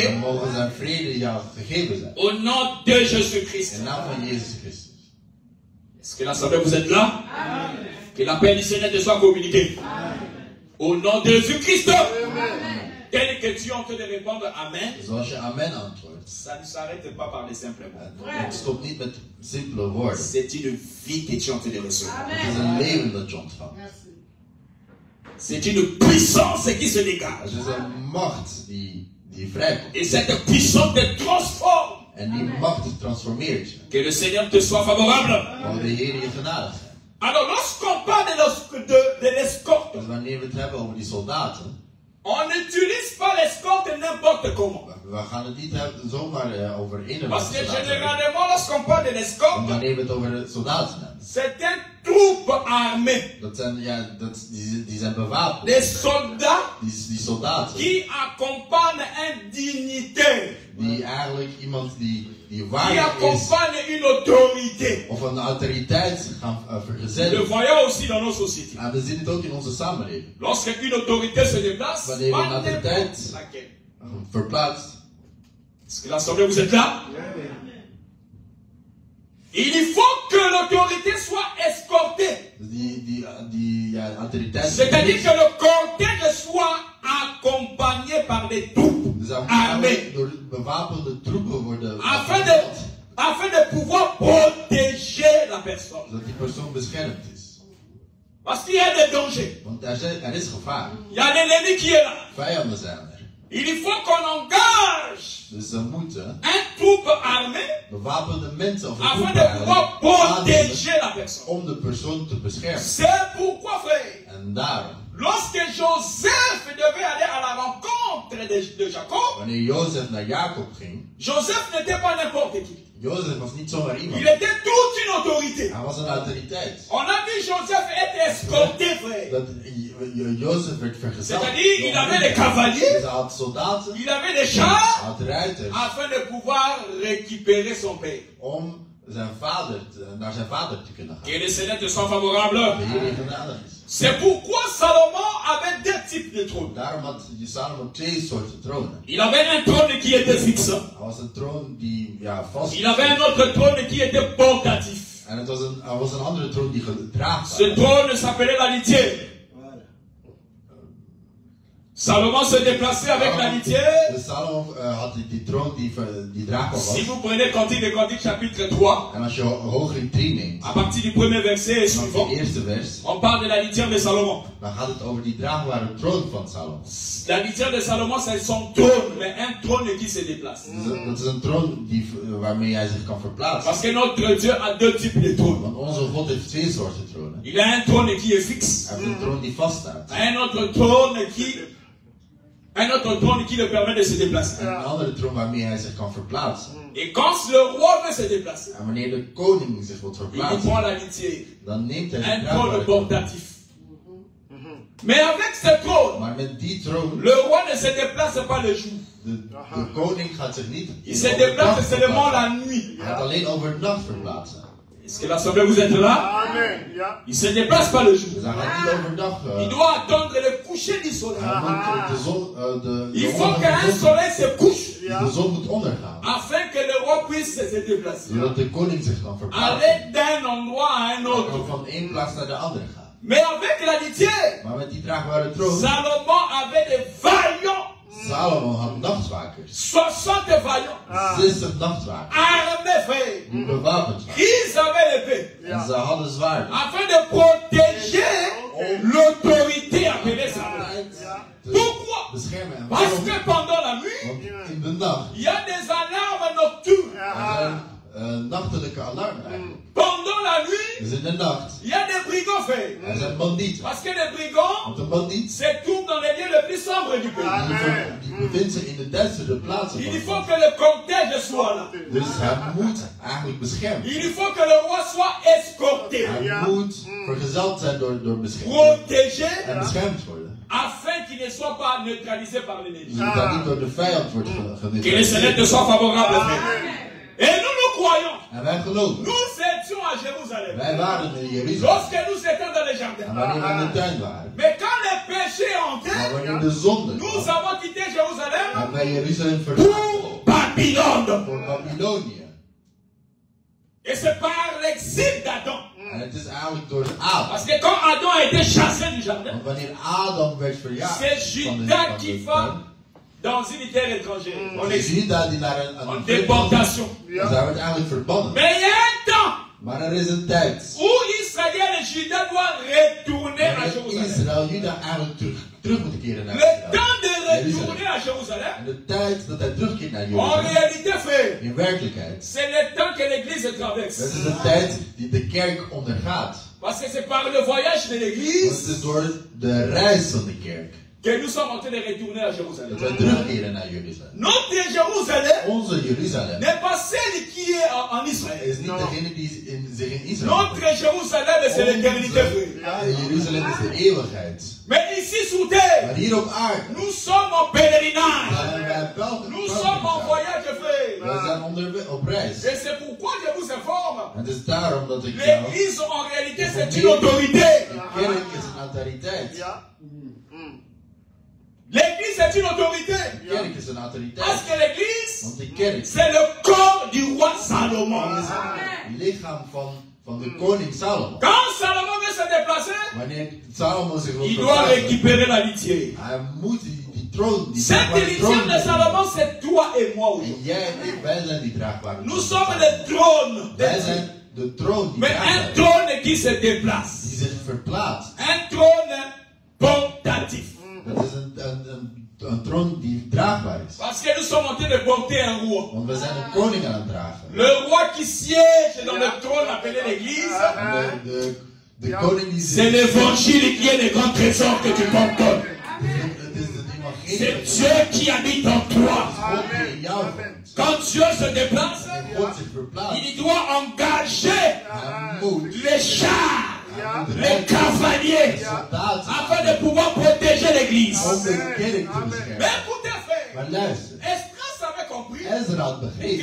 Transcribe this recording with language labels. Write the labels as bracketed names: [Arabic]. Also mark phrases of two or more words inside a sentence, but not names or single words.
[Dutch] Dan mogen zijn vrede jou gegeven zijn. [French] au nom de Jésus-Christ. [Dutch] In naam van Jezus Christus. [French] Est-ce que l'Assemblée vous êtes là? Amen. Que la paix du Seigneur te soit communiquée. Amen. Au nom de Jésus-Christ. Tel que tu es en train de répondre Amen, [Dutch] Dus als je amen antwoordt, [French] ça ne s'arrête pas par les simples mots. [Dutch] het stopt niet met simpele woorden. [French] C'est une vie que tu es en train de recevoir. [Dutch] Het is een leven dat je ontvangt. [French] C'est une puissance qui se dégage. [Dutch] Het is een macht die vrijkomt. [French] Et cette puissance te transforme. [Dutch] En die macht transformeert je. [French] Que le Seigneur te soit favorable. [Dutch] Mogen de Heer je genadig zijn. [French] Alors lorsqu'on parle de l'escorte, [Dutch] Dus wanneer we het hebben over die soldaten, [French] on n'utilise pas l'escorte n'importe comment. [Dutch] we gaan het niet zomaar over [French] Parce [Dutch] innerlijke [French] que [Dutch] soldaten. [French] généralement, lorsqu'on parle de [Dutch] Want [French] l'escorte, [Dutch] wanneer we het over de soldaten hebben, [French] c'est un troupe armée. [Dutch] dat zijn, die zijn bewapend. [French] Des soldats [Dutch] Die soldaten, [French] qui accompagnent un dignitaire, [Dutch] die eigenlijk iemand die [French] qui [Dutch] waardig is, [French] accompagnent une autorité. [Dutch] of een autoriteit gaan [French] Nous le [Dutch] vergezellen. [French] voyons aussi dans nos sociétés. [Dutch] En we zien het ook in onze samenleving. [French] Lorsque une autorité se déplace, [Dutch] Wanneer [French] pas [Dutch] een autoriteit [French] n'importe laquelle. [Dutch] verplaatst, [French] Est-ce que l'Assemblée, vous êtes là? Il faut que l'autorité soit escortée. [Dutch] die autoriteit. [French] C'est-à-dire que le cortège soit accompagné par des troupes [Dutch] Dus dan [French] armées. [Dutch] door bewapende troepen worden. [French] Afin de pouvoir protéger la personne. [Dutch] Zodat die persoon beschermd is. [French] Parce qu'il y a des dangers. [Dutch] Want er is gevaar. [French] Il y a l'ennemi qui est là. [Dutch] Vijanden zijn er. [French] Il faut qu'on engage [Dutch] Dus ze moeten [French] un troupe armé [Dutch] bewapende mensen of [French] afin [Dutch] troepen [French] de pouvoir [Dutch] aannemen [French] protéger la personne. [Dutch] om de persoon te beschermen. [French] C'est pourquoi, frère, [Dutch] En daarom, [French] lorsque Joseph devait aller à la rencontre de Jacob, [Dutch] wanneer Jozef naar Jacob ging, [French] Joseph n'était pas n'importe qui. [Dutch] Jozef was niet zomaar iemand. [French] Il était toute une autorité. [Dutch] Hij was een autoriteit. [French] On a vu Joseph être escorté, frère. [Dutch] Dat Jozef werd vergezeld. [French] C'est-à-dire, il avait des cavaliers, [Dutch] Dus hij had soldaten, [French] il avait des chars, [Dutch] hij had ruiters, [French] afin de pouvoir récupérer son père. [Dutch] om naar zijn vader te kunnen gaan. [French] Que le Seigneur te soit favorable. [Dutch] De Heer die genadig is. [French] C'est pourquoi Salomon avait deux types de trônes. [Dutch] Daarom had Salomo twee soorten tronen. [French] Il avait un trône qui était fixe. [Dutch] Hij was een troon die vast [French] Il avait un autre trône qui était portatif. [Dutch] En er was een andere troon die gedragen [French] Ce trône s'appelait la litière. Salomon se déplaçait avec la litière. [Dutch] Dus Salomo had die troon die draagbaar was. [French] Si vous prenez Cantique des Cantiques chapitre 3, [Dutch] En als je Hooglied 3 neemt, [French] à partir du premier verset et [Dutch] vanaf [French] suivant, [Dutch] de eerste vers, [French] on parle de la litière de Salomon. [Dutch] dan gaat het over die draagbare troon van Salomo. [French] La litière de Salomon, c'est son trône, mais un trône qui se déplace. [Dutch] Dat is een troon waarmee hij zich kan verplaatsen. [French] Parce que notre Dieu a deux types de trônes. [Dutch] Want onze God heeft twee soorten tronen. [French] Il a un trône qui est fixe, [Dutch] Hij heeft een troon die vaststaat. [French] un autre trône qui le permet de se déplacer. [Dutch] En een andere troon waarmee hij zich kan verplaatsen. [French] Et quand le roi veut se déplacer, [Dutch] En wanneer de koning zich wil [French] il prend [Dutch] verplaatsen, [French] la litière, [Dutch] dan neemt hij [French] un [Dutch] de [French] trône [Dutch] draagbare troon. [French] portatif. Mais avec ce trône, [Dutch] Maar met die troon, [French] le roi ne se déplace pas le jour. [Dutch] de koning gaat zich niet [French] Il se déplace seulement la nuit. [Dutch] Hij gaat alleen overdag verplaatsen. [French] Est-ce que l'assemblée vous êtes là? [Dutch] Amen. Ja. [French] Il se déplace pas le jour. [Dutch] Dus hij gaat niet overdag. [French] Il doit attendre le coucher du soleil. [Dutch] Hij moet de zon, [French] Il faut qu'un soleil se couche [Dutch] de zon moet ondergaan. [French] afin que le roi puisse se déplacer. [Dutch] Zodat de koning zich kan verplaatsen. [French] Aller d'un endroit à un [Dutch] Hij [French] autre. [Dutch] kan van één plaats naar de andere gaan. [French] Mais avec la litière, [Dutch] Maar met die draagbare troon, [French] Salomon avait des vaillants, [Dutch] Salomo had nachtwakers. [French] 60 vaillants, [Dutch] 60 nachtwakers. [French] armés, frère. [Dutch] Die bewapend waren. [French] Ils avaient l'épée, [Dutch] En ze hadden zwaarden. [French] afin de protéger l'autorité appelée Salomon. Pourquoi? [Dutch] Beschermen. En [French] Parce [Dutch] waarom? [French] que pendant la nuit, [Dutch] Want in de nacht, [French] il y a des alarmes nocturnes. [Dutch] er zijn nachtelijke alarmen eigenlijk. [French] Pendant la nuit, [Dutch] Dus in de nacht, [French] il y a des brigands, frère. [Dutch] er zijn bandieten. [French] Parce que les brigands [Dutch] Want een bandiet, [French] se trouvent dans les lieux les plus sombres du pays. [Dutch] die bevindt zich in de duistere plaatsen van [French] Il [Dutch] het [French] faut [Dutch] land. [French] que le cortège soit là. [Dutch] Dus hij moet eigenlijk beschermd. [French] Il faut que le roi soit escorté, [Dutch] Hij moet vergezeld zijn door bescherming. [French] protégé, [Dutch] En beschermd worden. [French] afin qu'il ne soit pas neutralisé par l'ennemi. [Dutch] Zodat niet door de vijand wordt [French] Que le Seigneur te soit favorable, frère. Et nous croyons. [Dutch] En wij geloven. [French] Nous étions à Jérusalem. [Dutch] Wij waren in Jeruzalem. [French] Lorsque nous étions dans les [Dutch] En [French] jardins. [Dutch] wanneer we in de tuin waren. [French] Mais quand le péché est [Dutch] Maar [French] entré, [Dutch] wanneer de zonde [French] nous [Dutch] kwam, [French] avons quitté Jérusalem [Dutch] hebben wij Jeruzalem verlaten. [French] pour Babylone. [Dutch] Voor Babylonië. [French] Et c'est par l'exil d'Adam. [Dutch] En het is eigenlijk door Adam. [French] Parce que quand Adam a été chassé du jardin, [Dutch] Want wanneer Adam werd verjaagd [French] c'est [Dutch] van de [French] Judas qui [Dutch] tuin, [French] va dans une terre étrangère. En [Dutch] was [French] exil, [Dutch] Juda die naar een [French] en [Dutch] vreemd [French] déportation. [Dutch] was. Dus hij werd eigenlijk verbannen. [French] Mais il y a un temps [Dutch] Maar er is een tijd [French] où Israël et Judas doivent retourner à [Dutch] waarin [French] Jérusalem. [Dutch] Israël Juda eigenlijk terug moet keren naar [French] Le [Dutch] Israël. [French] temps de retourner à Jérusalem, [Dutch] En de tijd dat hij terugkeert naar [French] en [Dutch] Jeruzalem, [French] réalité, frère, [Dutch] in werkelijkheid, [French] c'est le temps que l'Église [Dutch] dat [French] traverse. [Dutch] is de tijd die de kerk ondergaat. [French] Parce que c'est par le voyage de [Dutch] Want het [French] l'Église [Dutch] is door de reis van de kerk [French] que nous sommes en train de retourner à [Dutch] dat [French] Jérusalem. [Dutch] wij terugkeren naar Jeruzalem. [French] Notre Jérusalem [Dutch] Onze Jeruzalem [French] n'est pas celle qui est en Israël. [Dutch] is niet degene die zich in Israël [French] Notre Jérusalem, c'est l'éternité, frère. [Dutch] En Jeruzalem is de eeuwigheid. [French] Mais ici sur terre, [Dutch] Maar hier op aarde [French] nous sommes en pèlerinage. [Dutch] zijn wij [French] Nous sommes en voyage, frère. [Dutch] wij zijn op reis. [French] Et c'est pourquoi je vous informe. [Dutch] En het is daarom dat ik jou... [French] L'église, en réalité, c'est une autorité. [Dutch] De kerk is een autoriteit. [French] L'église est une autorité. [Dutch] De kerk is een [French] Parce [Dutch] autoriteit. [French] que l'église, [Dutch] Want de kerk [French] c'est le corps du roi Salomon. [Dutch] is het lichaam van de koning Salomo. [French] Quand Salomon veut se déplacer, [Dutch] Wanneer Salomo zich wil [French] il doit [Dutch] verplaatsen, [French] récupérer la litière. [Dutch] hij moet die troon, die [French] Cette [Dutch] draagbare [French] litière de [Dutch] troon. [French] Salomon, c'est toi et moi aujourd'hui. [Dutch] En jij en ik, wij zijn die draagbare [French] Nous [Dutch] troon. [French] sommes le trône. [Dutch] Wij zijn de troon die [French] Mais un [Dutch] draagbaar is, [French] trône qui se déplace. [Dutch] die zich verplaatst. [French] Un trône portatif. [Dutch] Dat is een troon die draagbaar is. [French] Parce que nous sommes en train de porter un roi. [Dutch] Want we zijn een koning aan het dragen. [French] Le roi qui siège dans le trône appelé l'église, [Dutch] En de koning die [French] c'est [Dutch] zit. [French] l'évangile qui est le grand trésor que tu portes. [Dutch] Het is het [French] C'est [Dutch] evangelie. [French] Dieu qui habite en toi. [Dutch] God die in jou woont. [French] Quand Dieu se déplace, [Dutch] En God zich verplaatst. [French] il doit engager [Dutch] Hij moet [French] les chars, les cavaliers, [Dutch] soldaten [French] afin de pouvoir protéger l'église. [Dutch] om de kerk te [French] Mais [Dutch] beschermen. [French] écoutez, frère, [Dutch] Maar luister, [French] Esdras avait compris [Dutch] Ezra had begrepen